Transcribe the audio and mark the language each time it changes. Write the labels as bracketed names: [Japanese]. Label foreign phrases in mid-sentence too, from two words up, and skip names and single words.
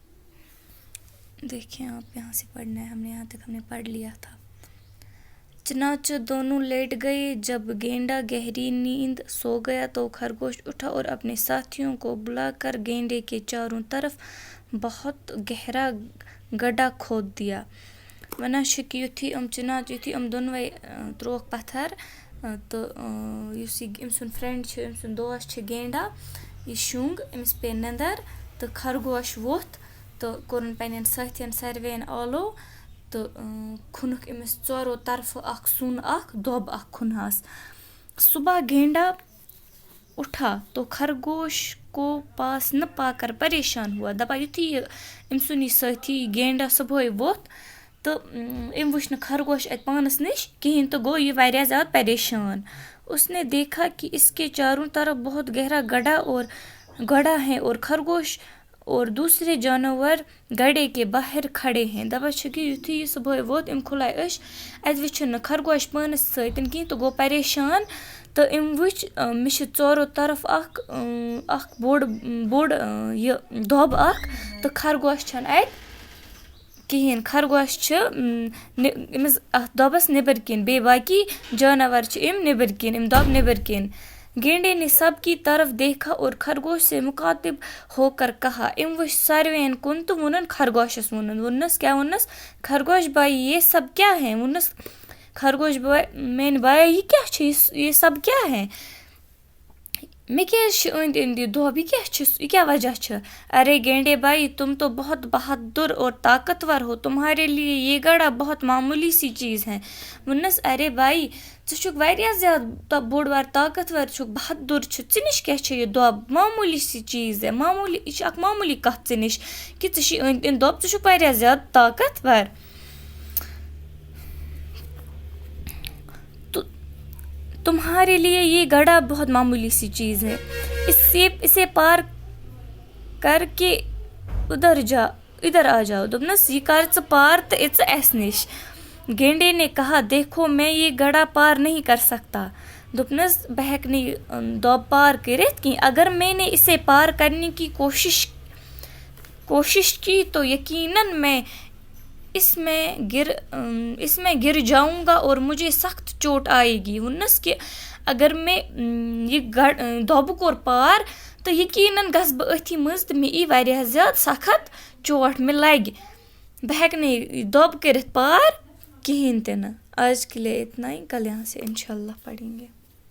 [Urdu] دیکھیں آپ یہاں سے پڑھنا ہے، ہم نے یہاں تک ہم نے پڑھ لیا تھا. چنانچہ دونوں لیٹ گئے. جب گینڈا گہری نیند سو گیا تو خرگوش اٹھا اور اپنے ساتھیوں کو بلا کر گینڈے کے چاروں طرف بہت گہرا گڈھا کھود دیا. [Kashmiri] ونشک یُتھُے چنانچہ یُتھُے دۄنوَے ترٛووُکھ پتھر تہٕ یُس یہِ أمۍ سُنٛد فرٛٮ۪نٛڈ چھِ، أمۍ سُنٛد دوست چھِ گینڈا، یہِ شوٚنٛگ، أمِس پیٚیہِ نٮ۪نٛدٕر تہٕ خرگوش ووٚتھ تہٕ کوٚرُن پنٛنٮ۪ن سٲتھیَن ساروِیَن آلو تہٕ کھوٚنُکھ أمِس ژورو طرفہٕ اکھ سُن اکھ دۄب اکھ کھوٚنہَس. [Urdu] صبح گینڈا اٹھا تو خرگوش کو پاس نہ پا کر پریشان ہوا. [Kashmiri] دپان یُتھُے یہِ أمۍ سُنٛد یہِ سٲتھی گینڈا صُبحٲے ووٚتھ تہٕ أمۍ وٕچھ نہٕ خرگوش اَتہِ پانَس نِش کِہیٖنۍ تہٕ گوٚو یہِ واریاہ زیادٕ پریشان. [Urdu] اس نے دیکھا کہ اس کے چاروں طرف بہت گہرا گڑھا ہے اور خرگوش اور دوسرے جانور گڑھے کے باہر کھڑے ہیں. [Kashmiri] دپان چھِ کہِ یُتھُے یہِ صُبحٲے ووٚتھ أمۍ کھُلایہِ أچھ، اَتہِ وٕچھُن نہٕ خرگوش پانَس سۭتۍ کِہیٖنۍ تہٕ گوٚو پریشان تہٕ أمۍ وٕچھ مےٚ چھِ ژورو طرف اکھ بوٚڑ یہِ دۄب اکھ تہٕ خرگوش چھَنہٕ اَتہِ کِہیٖنۍ. خرگوش چھِ أمِس اَتھ دۄبَس نیٚبٕرۍ کِنۍ، بیٚیہِ باقی جانور چھِ أمۍ نیٚبٕرۍ کِنۍ، أمۍ دۄب نیٚبٕرۍ کِنۍ. [Urdu] گینڈے نے سب کی طرف دیکھا اور خرگوش سے مخاطب ہو کر کہا. [Kashmiri] أمۍ وٕچھ ساروِیَن کُن تہٕ ووٚنُن خرگوشَس ووٚننَس کیٛاہ ووٚننَس؟ [Urdu] خرگوش بھائی یہ سب کیا ہے؟ [Kashmiri] ووٚننَس خرگوش میٛانہِ بایا یہِ کیٛاہ چھُ، [Urdu] یہِ سب کیٛاہ ہے؟ [Kashmiri] مےٚ کیٛازِ چھِ أنٛدۍ أنٛدۍ یہِ دۄب، یہِ کیٛاہ وجہ چھِ؟ [Urdu] ارے گینڈے بھائی تم تو بہت بہادر اور طاقتور ہو، تمہارے لیے یہ گڑھا بہت معمولی سی چیز ہے. [Kashmiri] ووٚننَس ارے بھائی ژٕ چھُکھ واریاہ زیادٕ بوٚڑ بار طاقتور چھُکھ، بہادُر چھُ، ژٕ نِش کیٛاہ چھِ یہِ دۄب؟ [Urdu] معموٗلی سی چیٖز [Kashmiri] یہِ چھِ اکھ معموٗلی کَتھ ژٕ نِش کہِ ژٕ چھِ أنٛدۍ أنٛدۍ دۄب، ژٕ چھُکھ واریاہ زیادٕ طاقتور. [Urdu] تمہارے لیے یہ گڑھا بہت معمولی سی چیز ہے، اسے پار کر کے ادھر آ جاؤ. [Kashmiri] دوٚپنَس یہِ کر ژٕ پار تہٕ اِژ اَسہِ نِش. [Urdu] گینڈے نے کہا دیکھو میں یہ گڑھا پار نہیں کر سکتا. [Kashmiri] دوٚپنَس بہٕ ہٮ۪کہٕ نہٕ یہِ دۄب پار کٔرِتھ کینٛہہ. [Urdu] اگر میں نے اسے پار کرنے کی کوشش کی تو یقیناً میں اس میں گر جاؤں گا اور مجھے سخت چوٹ آئے گی. [Kashmiri] ووٚننَس کہِ اگر مےٚ یہِ دۄبہٕ کوٚر پار تہٕ یقیناً گژھٕ بہٕ أتھی منٛز تہٕ مےٚ ای واریاہ زیادٕ سخت چوٹ، مےٚ لگہِ، بہٕ ہٮ۪کہٕ نہٕ یہِ دۄب کٔرِتھ پار کِہیٖنۍ تہِ نہٕ. [Urdu] آج کے لیے اتنا ہی، کل یہاں سے انشاء اللہ پڑھیں گے.